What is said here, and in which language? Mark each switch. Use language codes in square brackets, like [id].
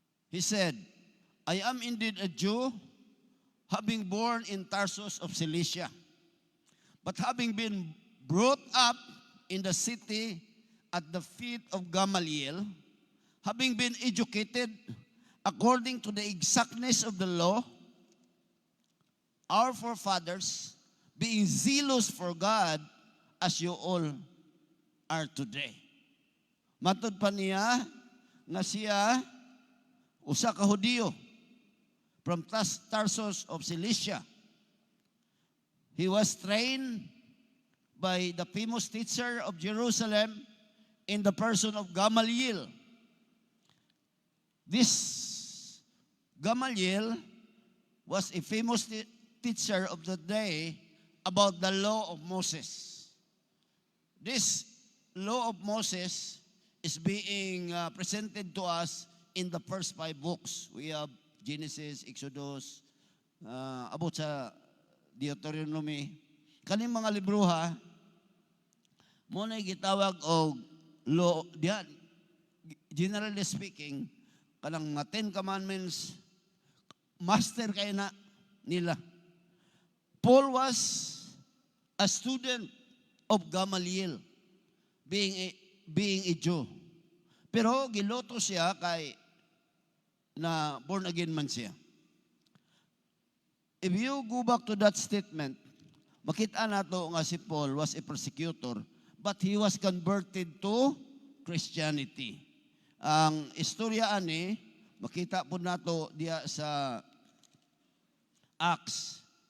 [en] He said, I am indeed a Jew, having born in Tarsus of Cilicia, but having been brought up in the city at the feet of Gamaliel, having been educated according to the exactness of the law, our forefathers, being zealous for God, as you all are today. [ceb] Matod pa niya nga siya usa ka Hudiyo [en] from Tarsus of Cilicia. He was trained by the famous teacher of Jerusalem in the person of Gamaliel. This Gamaliel was a famous teacher of the day about the law of Moses. This law of Moses is being presented to us in the first 5 books. We have Genesis, Exodus, [ceb] abot sa [en] Deuteronomy. [ceb] Kaning mga libro ha, mo na gitawag og law, diyan, [en] generally speaking, [ceb] kanang mga 10 Commandments, master kay na nila. [en] Paul was a student of Gamaliel, being a Jew. [ceb] Pero giloto siya kay na [en] born again [ceb] man siya. [en] If you go back to that statement, [ceb] makita nato nga si [en] Paul was a persecutor, but he was converted to Christianity. [ceb] Ang istorya ani, makita po nato diya sa Acts.